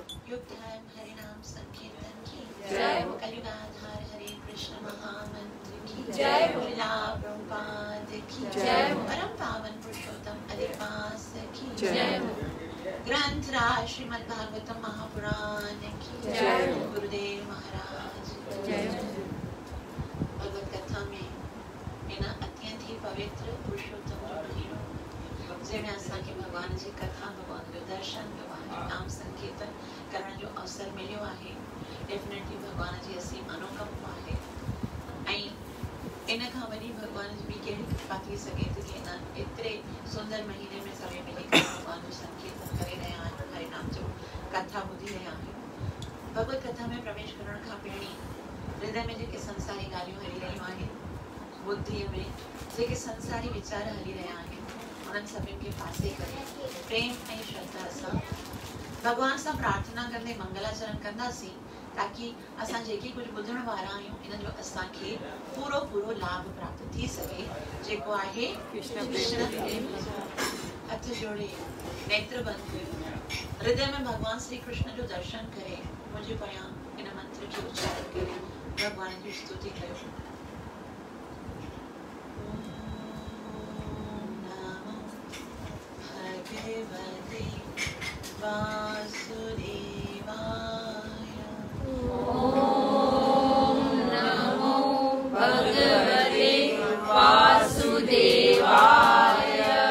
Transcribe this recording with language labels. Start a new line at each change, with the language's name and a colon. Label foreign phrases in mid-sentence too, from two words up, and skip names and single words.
Hindi: युग धर्म हरि नाम संकीर्तन की जय। कलयुगाधार हरे कृष्ण महामंत्र की जय। श्रीला प्रभुपाद की जय। परम पावन पुरुषोत्तम अधिवास की जय। ग्रंथ राज श्रीमद् भागवतम महापुराण की जय। गुरुदेव महाराज की जय।
Sindhi: भगवत कथा में इन अत्यंत ही पवित्र पुरुषोत्तम जो महीनो जैसे असांखे भगवान जी कथा भगवान जो दर्शन भगवान जो नाम संकीर्तन करण जो अवसर मिलियो आहे डेफिनेटली भगवान जी असीम अनुकंपा आहे ऐं इन खां वॾी भगवान जी ॿी कहिड़ी कृपा थी सघे थी कि इन एतिरे सुंदर महीने में सभई मिली करे भगवान जो संकीर्तन करे रहिया आहियूं हरि नाम जो कथा ॿुधी रहिया आहियूं। भगवत कथा में प्रवेश करण खां पहिरीं हृदय में जेके संसारी ॻाल्हियूं हली रहियूं आहिनि बुद्धीअ में जेके संसारी वीचार हली रहिया आहिनि उन्हनि सभिनि खे पासे करे प्रेम ऐं श्रद्धा सां भगवान सां प्रार्थना कंदे मंगलाचरण कंदासीं ताकि असां जेके कुछ ॿुधण वारा आहियूं इन जो असांखे पूरो लाभ प्राप्त थी सके जेको आहे कृष्ण प्रेम। हथ जोड़े नेत्र बंद हृदय में भगवान श्री कृष्ण जो दर्शन करे मुझे पया इन मंत्र के उच्चारण करे भगवान की स्तुति कयो।
Sanskrit: भगवते वासुदेवाय।